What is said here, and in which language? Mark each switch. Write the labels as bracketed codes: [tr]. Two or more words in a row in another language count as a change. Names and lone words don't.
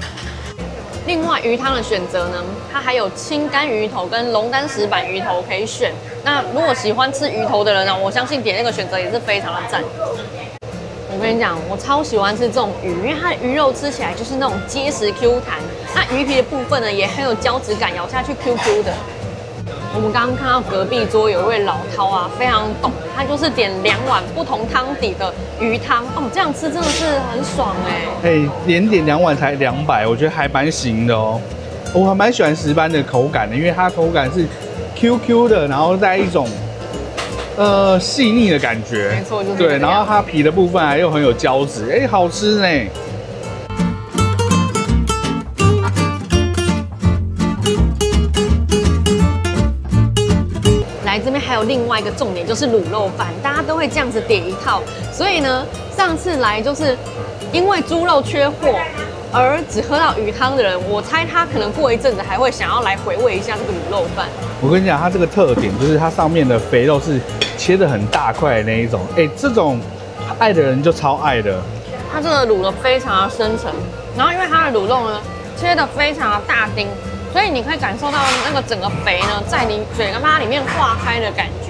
[zh] 另外魚湯的選擇呢，它還有青干魚頭跟龍膽石斑魚頭可以選。那如果喜歡吃魚頭的人呢，我相信點那個選擇也是非常的讚。我跟你講，我超喜歡吃這種魚，因為它的魚肉吃起來就是那種結實 Q 彈，那魚皮的部分呢也很有膠質感，咬下去 QQ 的。我們剛剛看到隔壁桌有一位老饕啊，非常懂，他就是點2碗不同湯底的魚湯，哦，這樣吃真的是很爽哎。連點2碗才200，我覺得還蠻行的哦。我還蠻喜歡石斑的口感的，因為它口感是 QQ 的，然後在一種細膩的感覺，沒錯，就是對，然後它皮的部分還又很有膠質，好吃呢。來這邊還有另外一個重點，就是滷肉飯，大家都會這樣子點一套，所以呢，上次來就是因為豬肉缺貨，而只喝到魚湯的人，我猜他可能過一陣子還會想要來回味一下這個滷肉飯。我跟你講，它這個特點就是它上面的肥肉是切得很大塊的那一種，這種愛的人就超愛的。它這個滷得非常的深沉，然後因為它的滷肉呢切得非常的大丁，所以你可以感受到那個整個肥呢在你嘴巴裡面化開的感覺。